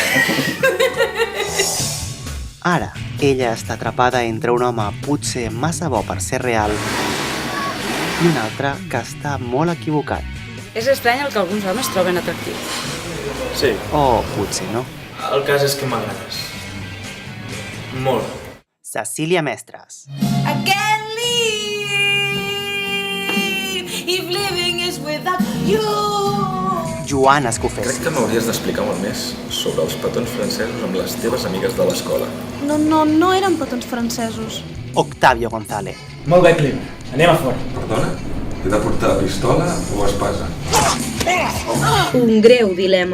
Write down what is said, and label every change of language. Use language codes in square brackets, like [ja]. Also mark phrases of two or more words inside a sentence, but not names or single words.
[ca] Ara, ella està atrapada entre un home potser massa bo per ser real i un altre que està molt equivocat. És estrany el que alguns homes troben atractiu. Sí, O potser no. el cas és que m'agrades. Molt. Cecília Mestres. [en] I can't live if living is without you. [ca] Joan Escofet. Crec que m'hauries d'explicar molt més sobre els petons francesos amb les teves amigues de l'escola. No eren petons francesos. Octavio González. Molt bé, Clima. Anem a fora. Perdona? He de portar pistola o espasa? Un greu dilema.